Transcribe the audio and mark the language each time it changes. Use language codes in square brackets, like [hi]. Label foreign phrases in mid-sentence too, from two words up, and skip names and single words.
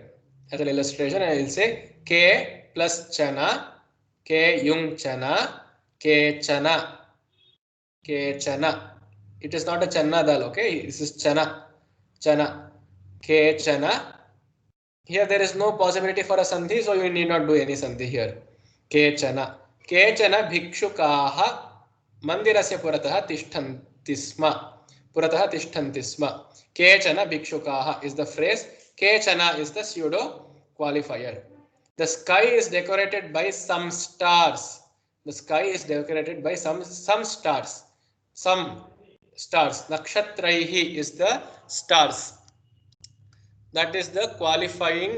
[en] As an illustration, I will say K plus Chana, K yung Chana, K Chana, K Chana. It is not a Channa dal, okay? This is Chana, Chana, K Chana. Here there is no possibility for a sandhi, so you need not do any sandhi here. [sa] केचन. केचन भिक्षुकाः मन्दिरस्य पुरतः तिष्ठन्ति स्म. पुरतः तिष्ठन्ति स्म। केचन भिक्षुकाः [en] is the phrase. Kechana is the pseudo qualifier. The sky is decorated by some stars. The sky is decorated by some stars. Some stars. [sa] नक्षत्रैः [en] is the stars. That is the qualifying.